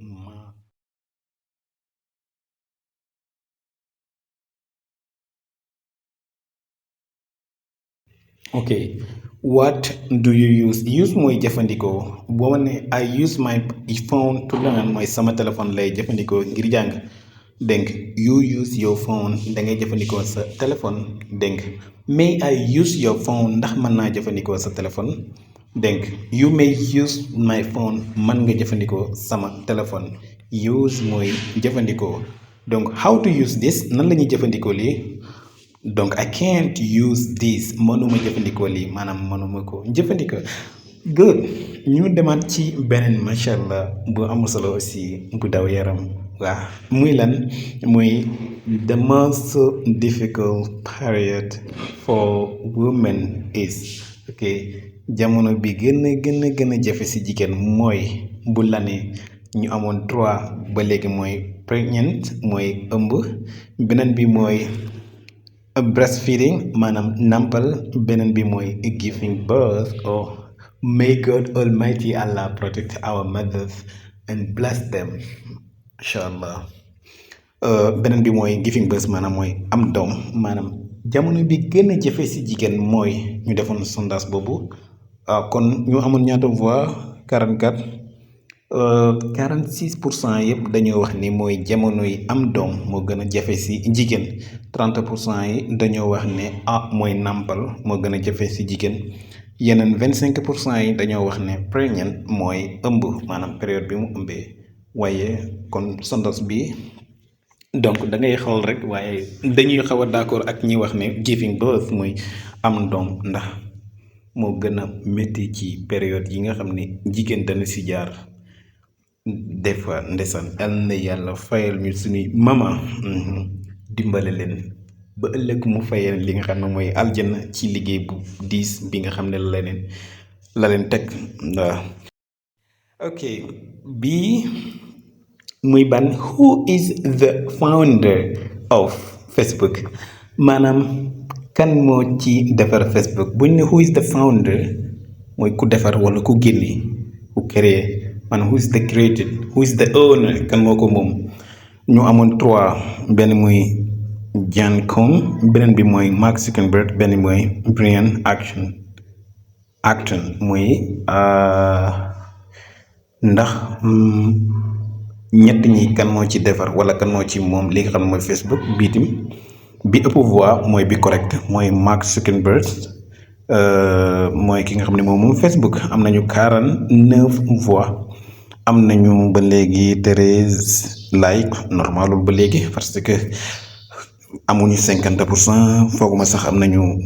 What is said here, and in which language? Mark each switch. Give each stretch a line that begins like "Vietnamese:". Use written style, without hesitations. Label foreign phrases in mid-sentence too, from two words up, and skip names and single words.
English: ok what do you use
Wolof: mooy jëfandikoo boo ma ne
English: I use my phone to learn
Wolof: mooy sama téléphone lay jëfandikoo ngir jàng dégg
English: you use your phone
Wolof: da ngay jëfandikoo sa téléphone dégg
English: may I use your phone
Wolof: ndax mën naa jëfandikoo sa téléphone dégg
English: you may use my phone
Wolof: mën nga jëfandikoo sama téléphone use mooy jëfandikoo donc
English: how to use this
Wolof: nan la ñuy jëfandikoo lii donc
English: I can't use this
Wolof: mënuma jëfandikoo lii maanaam mënuma ko jëfandikoo good ñu demaat ci beneen macha allah bu am solo aussi bu daw yaram waaw muy lan muy
English: the most difficult period for women is ok
Wolof: jamono bi gën a jafe si jigéen mooy bu la ne ñu amoon 3 ba léegi mooy pregnant mooy ëmb beneen bi mooy breastfeeding maanaam nampal beneen bi mooy
English: giving birth or may God Almighty Allah protect our mothers and bless them
Arabic: incha allah.
Wolof: Beneen bi mooy
English: giving birth
Wolof: maanaam mooy am doom maanaam jamono bi gën a jafe si jigéen mooy ñu defoon sondage boobu kon ñu amoon ñaata voix 44 46% yëpp dañoo wax ni mooy jamono yi am doom moo gën a jafe si jigéen 30% yi dañoo wax ne mooy nàmpal moo gën a jafe si jigéen yeneen 25% yi dañoo wax ne pregnant mooy ëmb maanaam période bi mu ëmbee waaye kon sondage bi donc da ngay xool rek waaye dañuy xaw a d'accord ak ñi wax ne
English: giving birth
Wolof: mooy am doom ndax moo gën a métti ci période yi nga xam ne jigéen dana si jaar des fois ndeysaan yal na yàlla fayal ñu suñuy mama dimbale leen ba ëllëg mu fayal li nga xam ne mooy aljana ci liggéey bu diis bi nga xam ne la leen teg waaw. ok bii muy ban
English: who is the founder of Facebook
Wolof: maanaam kan moo ci defar Facebook buñ ne
English: who is the founder
Wolof: mooy ku defar wala ku génne ku créer maanaam
English: who is the created who is the owner
Wolof: kan moo ko moom ñu amoon 3 benn muy Jàng beneen bi mooy Mark Zuckerberg benn mooy Brian Acton muy ndax ñett ñi kan moo ci defar wala kan moo ci moom li nga xam ne mooy Facebook biitim bi ëpp voix mooy bi correct mooy Mark Zuckerberg mooy ki nga xam ne moom Facebook am nañu 49 voix am nañu ba léegi 13 like normalul ba léegi parce que amuñu 50% fooguma sax am nañu